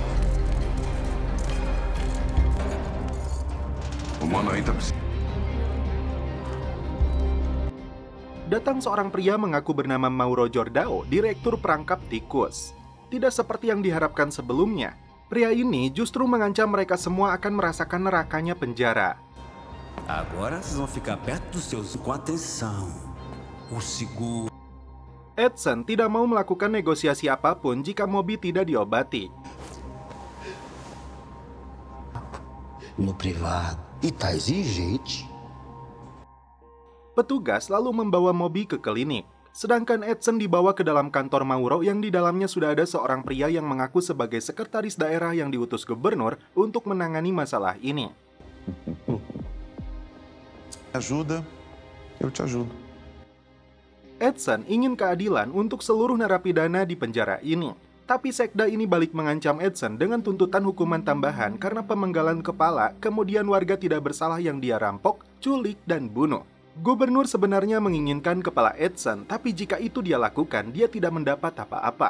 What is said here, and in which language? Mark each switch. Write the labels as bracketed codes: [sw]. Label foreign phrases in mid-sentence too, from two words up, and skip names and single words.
[pt] O mano aí tá precisando. [id] datang seorang pria mengaku bernama Mauro Jordao, direktur perangkap tikus. Tidak seperti yang diharapkan sebelumnya, pria ini justru mengancam mereka semua akan merasakan nerakanya penjara. [pt] Agora vocês vão ficar perto dos seus com atenção. O seguro. [id] Edson tidak mau melakukan negosiasi apapun jika Moby tidak diobati. [pt] No privado. E tá exigente. [id] Petugas lalu membawa Moby ke klinik. Sedangkan Edson dibawa ke dalam kantor Mauro yang di dalamnya sudah ada seorang pria yang mengaku sebagai sekretaris daerah yang diutus gubernur untuk menangani masalah ini. [pt] Ajuda, eu te ajudo. [id] Edson ingin keadilan untuk seluruh narapidana di penjara ini. Tapi sekda ini balik mengancam Edson dengan tuntutan hukuman tambahan karena pemenggalan kepala, kemudian warga tidak bersalah yang dia rampok, culik, dan bunuh. Gubernur sebenarnya menginginkan kepala Edson, tapi jika itu dia lakukan, dia tidak mendapat apa-apa.